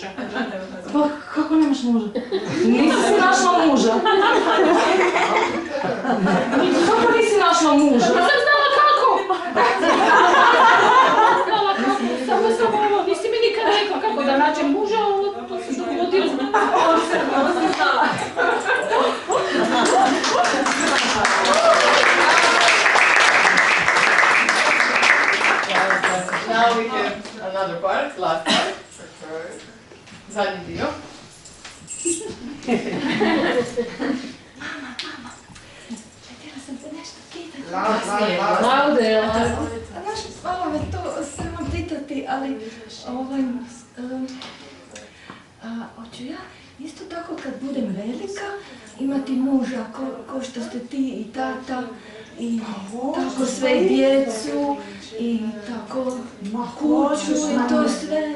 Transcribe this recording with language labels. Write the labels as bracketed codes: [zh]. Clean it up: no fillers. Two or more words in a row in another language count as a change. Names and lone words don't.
[hr] Pa kako nemaš muža? Nisi si našla muža. Kako nisi našla muža? Sam znala kako! Znala kako, samo ovo, nisi mi nikad rekla kako da nađem muža, to se dogodilo. Ovo sam znala. [en] Now we have another part, last part. [hr] Zadnji dio. Htjela sam te nešto pitati. Laude, Znaš, malo me to sve vam pitati, ali hoću ja isto tako kad budem velika imati muža ko što ste ti i tata i tako sve i djecu i tako kuću i to sve.